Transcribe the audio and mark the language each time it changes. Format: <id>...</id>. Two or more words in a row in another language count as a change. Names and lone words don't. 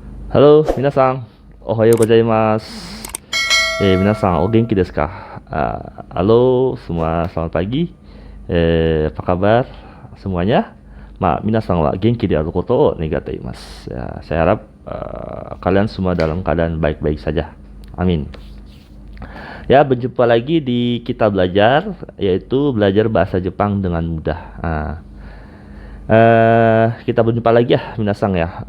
<ja>ハロー、皆さん。おはようございます。皆さん、お元気ですか?</ja> <id>Halo semua, selamat pagi. Apa kabar semuanya?</id> <ja>皆さんは元気であることを願っています.</ja> <id>Ya, saya harap kalian semua dalam keadaan baik-baik saja. Amin. Ya, berjumpa lagi di kita belajar, yaitu belajar bahasa Jepang dengan mudah. Kita berjumpa lagi ya, minasang ya.</id>